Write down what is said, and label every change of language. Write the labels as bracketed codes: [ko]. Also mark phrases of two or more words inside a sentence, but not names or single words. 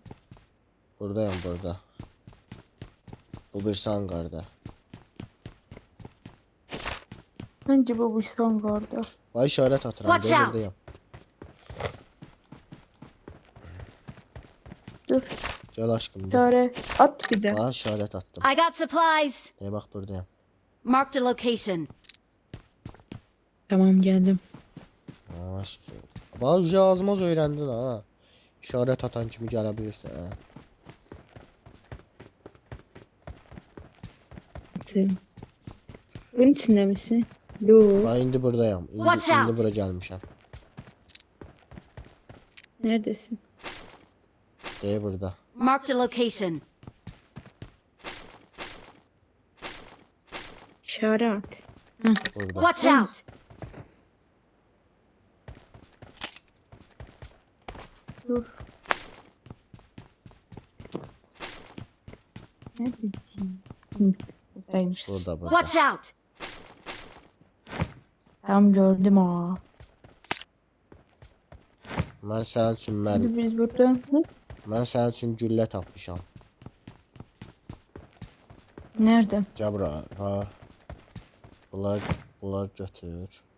[tr] Buradayım burada. Bu bir hangarda. Hangi bu son vardı? [az] Vay işarət atıram. [en] Watch out. [tr] Buradayım. Dur. Gel aşkım. Çare at bir de. [az] Vay işarət attım. [en] I got supplies! [az] Bax buradayım. [en] Marked a location. [tr] Tamam geldim. [az] Bax azmaz öyrəndin ha. İşarət atan kimi gələ bilirsən. [tr] Sen. Bunun içinde misin? Yok. [az] Bax indi buradayım. [en] Watch out. [az] İndi bura gəlmişəm. [tr] Neredesin? Burada. [en] Marked a location. [tr] İşaret. Burada. [en] Watch out! [tr] Dur. Neredesin? Buradaymış. Burada. [en] Watch out! [az] Tamam gördüm ha. Mən sənin üçün [tr] Şimdi biz buradan. [az] Mən sənin üçün güllə tapmışam. [tr] Nerede? [az] Gəl bura. Ha. Bunlar götür.